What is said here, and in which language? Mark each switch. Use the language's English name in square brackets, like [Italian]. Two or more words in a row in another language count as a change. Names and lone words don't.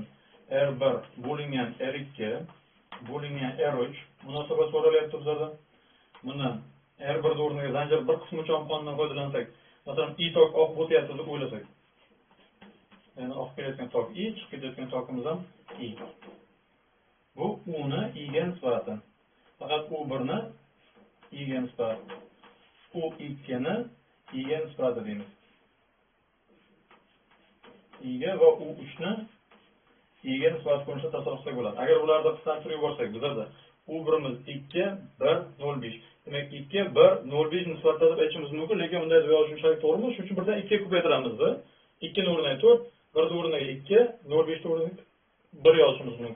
[Uzbek] R1 bo'lingan R2 bo'lingan R3 munosabat so'ralyapti bizlardan. Bundan R1 o'rniga zanjir bir qismi uchun qonundan foydalansak, masalan, I tok oqib o'tyapti deb o'ylasak. Ya'ni oqib kelayotgan tok I, chiqib ketayotgan tokimiz ham I. Bu U ni I ga nisbatan. Faqat U1 ni I ga nisbat. U2 ni I ga nisbat deymiz. I ga va U3 ni I ga nisbat ko'rinishda tasavvurlasak bo'ladi. Agar ularni qisqartirib yuborsak, bizda U1imiz 2, 1, 0,5. Demak, 2, 1, 0,5 nisbatda deb aytishimiz mumkin, lekin bunday deb yozishimiz to'g'rimi? Shuning uchun birdan 2 ga ko'paytiramiz. 2 ni o'rniga 4, 1 ni o'rniga 2, 0,5 ni o'rniga 1 yozishimiz mumkin.